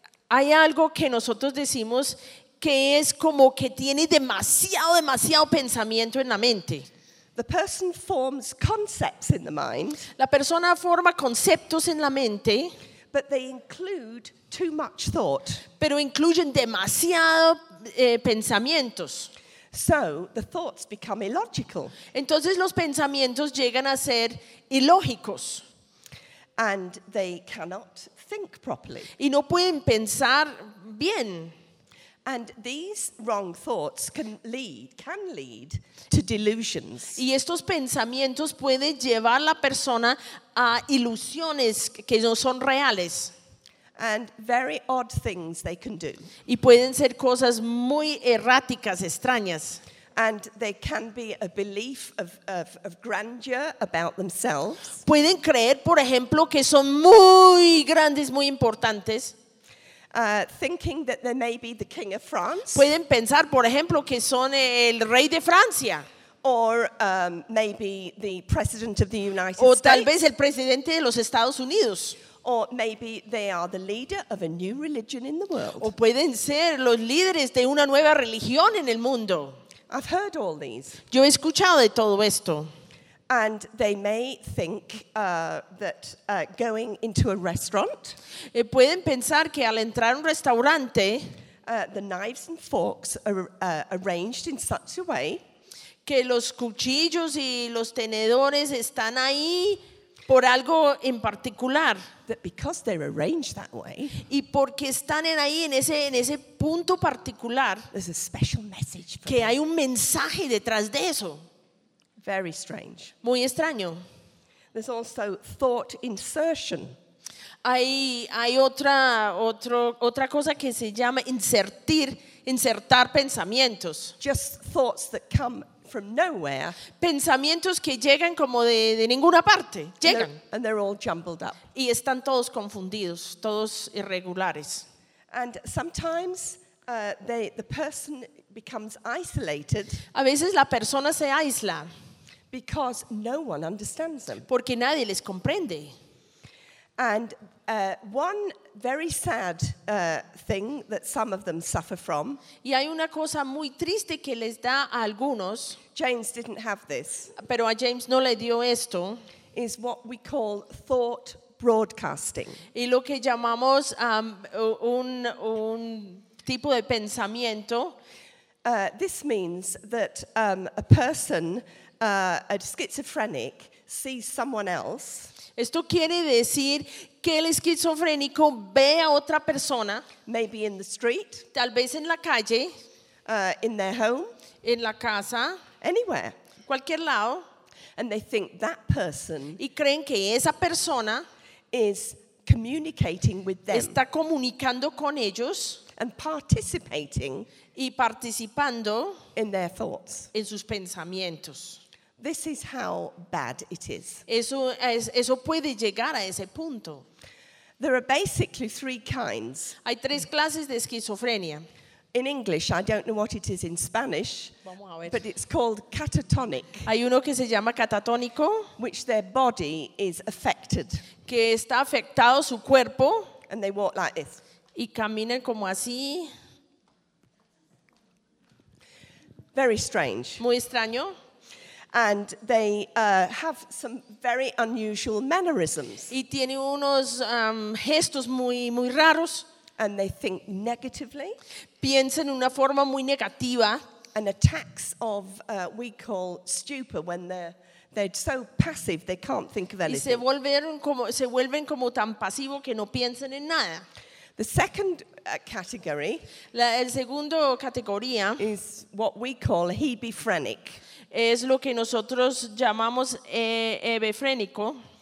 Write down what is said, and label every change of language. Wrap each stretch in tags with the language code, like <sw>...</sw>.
<es>Hay algo que nosotros decimos que es como que tiene demasiado, demasiado pensamiento en la mente.</es> <en>The person forms concepts in the mind.</en> <es>La persona forma conceptos en la mente.</es> <en>But they include too much thought.</en> <es>Pero incluyen demasiado pensamientos.</es> <en>So the thoughts become illogical.</en> <es>Entonces los pensamientos llegan a ser ilógicos.</es> <en>And they cannot think properly.</en> <es>Y no pueden pensar bien.</es> <en>And these wrong thoughts can lead to delusions.</en> <es>Y estos pensamientos pueden llevar a la persona a ilusiones que no son reales.</es> <en>And very odd things they can do.</en> <es>Y pueden ser cosas muy erráticas, extrañas.</es> <en>And they can be a belief of grandeur about themselves.</en> <es>Pueden creer, por ejemplo, que son muy grandes, muy importantes.</es> <en>Thinking that they may be the king of France.</en> <es>Pueden pensar, por ejemplo, que son el rey de Francia.</es> <en>Or maybe the president of the United States.</en> <es>O tal vez el presidente de los Estados Unidos.</es> <en>Or maybe they are the leader of a new religion in the world.</en> <es>O pueden ser los líderes de una nueva religión en el mundo.</es> <en>I've heard all these.</en> <es>Yo he escuchado de todo esto.</es> <en>And they may think that going into a restaurant.</en> <es>Pueden pensar que al entrar a un restaurante,</es> <en>the knives and forks are arranged in such a way</en> <es>que los cuchillos y los tenedores están ahí por algo en particular.</es> <en>That because they're arranged that way.</en> <es>Y porque están ahí en ese punto particular.</es> <en>There's a special message.</en> <es>Que hay un mensaje detrás de eso.</es> <en>Very strange.</en> <es>Muy extraño.</es> <en>There's also thought insertion.</en> <es>Hay otra cosa que se llama insertar pensamientos.</es> <en>Just thoughts that come from nowhere.</en> <es>Pensamientos que llegan como de ninguna parte. Llegan.</es> <en>And they're all jumbled up.</en> <es>Y están todos confundidos, todos irregulares.</es> <en>And sometimes the person becomes isolated.</en> <es>A veces la persona se aísla.</es> <en>Because no one understands them.</en> <es>Porque nadie les comprende.</es> <en>And one very sad thing that some of them suffer from.</en> <es>Y hay una cosa muy triste que les da a algunos.</es> <en>James didn't have this.</en> <es>Pero a James no le dio esto.</es> <en>Is what we call thought broadcasting.</en> <es>Y lo que llamamos un tipo de pensamiento.</es> <en>This means that a person, a schizophrenic, sees someone else.</en> <es>Esto quiere decir que el esquizofrénico ve a otra persona,</es> <en>maybe in the street,</en> <es>tal vez en la calle,</es> <en>in their home,</en> <es>en la casa,</es> <en>anywhere,</en> <es>cualquier lado,</es> <en>and they think that person,</en> <es>y creen que esa persona</es> <en>is communicating with them,</en> <es>está comunicando con ellos,</es> <en>and participating,</en> <es>y participando</es> <en>in their thoughts,</en> <es>en sus pensamientos.</es> <en>This is how bad it is.</en> <es>Eso puede llegar a ese punto.</es> <en>There are basically three kinds.</en> <es>Hay tres clases de esquizofrenia.</es> <en>In English, I don't know what it is in Spanish,</en> <es>vamos a ver.</es> <en>But it's called catatonic.</en> <es>Hay uno que se llama catatónico,</es> <en>which their body is affected.</en> <es>Que está afectado su cuerpo.</es> <en>And they walk like this.</en> <es>Y caminan como así.</es> <en>Very strange.</en> <es>Muy extraño.</es> <en>And they have some very unusual mannerisms.</en> <es>Y tiene unos gestos muy muy raros.</es> <en>And they think negatively.</en> <es>Piensan en una forma muy negativa.</es> <en>And attacks of we call stupor when they're so passive they can't think of anything.</en> <es>Y se vuelven como tan pasivo que no piensan en nada.</es> <en>The second category.</en> <es>El segundo categoría</es> <en>is what we call hebephrenic.</en> <es>Es lo que nosotros llamamos hebefrénico.</es>